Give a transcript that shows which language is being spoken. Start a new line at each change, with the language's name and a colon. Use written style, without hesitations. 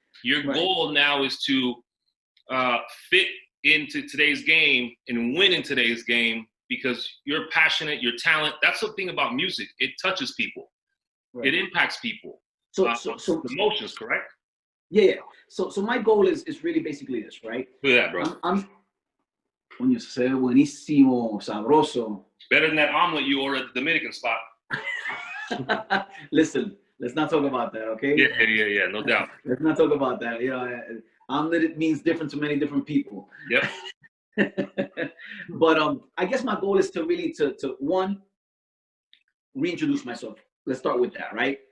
English: Your goal now is to fit into today's game and win in today's game, because you're passionate, your talent. That's the thing about music. It touches people. Right. It impacts people. So emotions, correct? Yeah. So my goal is really basically this, right? Look at that, bro.
Spanish: Coño, se ve buenísimo, sabroso.
English: Better than that omelet you ordered at the Dominican spot. Listen, let's not talk about that, okay? Yeah, no doubt. Let's not talk about that. Omelet, it means different to many different people. Yep. But I guess my goal is to really to one, reintroduce myself. Let's start with that, right?